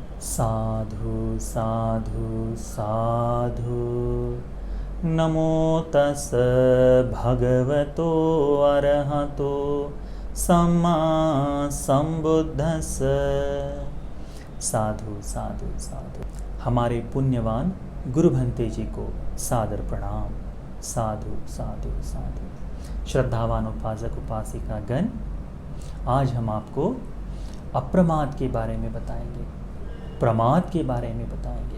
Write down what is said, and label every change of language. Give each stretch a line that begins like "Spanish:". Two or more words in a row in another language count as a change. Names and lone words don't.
Pali: साधु साधु साधु। नमो तस् भगवतो अरहतो सम्मा संबुद्धस्स। साधु साधु साधु।
Hindi: हमारे पुण्यवान गुरु भंते जी को सादर प्रणाम।
Pali: साधु साधु साधु।
Hindi: श्रद्धावान उपासक उपासिका गण, आज हम आपको अप्रमाद के बारे में बताएंगे, प्रमाद के बारे में बताएंगे।